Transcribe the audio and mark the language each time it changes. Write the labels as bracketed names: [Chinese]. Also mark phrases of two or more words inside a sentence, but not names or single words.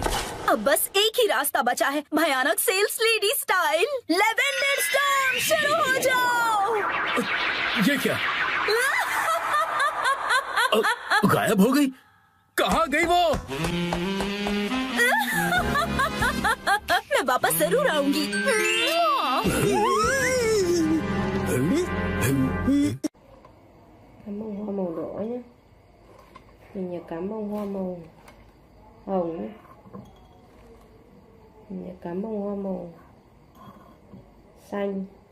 [Hindi] अब बस एक ही रास्ता बचा है, भयानक [English] sales lady style. [Hindi] लेवेंडर स्टॉर्म शुरू हो जाओ। ये क्या? गायब हो गई? कहाँ गई वो? मैं वापस जरूर आऊंगी। [Vietnamese] Cảm ơn hoa màu đỏ nhé. Mình nhớ cảm ơn hoa màu hồng nhé. Mình nhớ cảm ơn hoa màu xanh.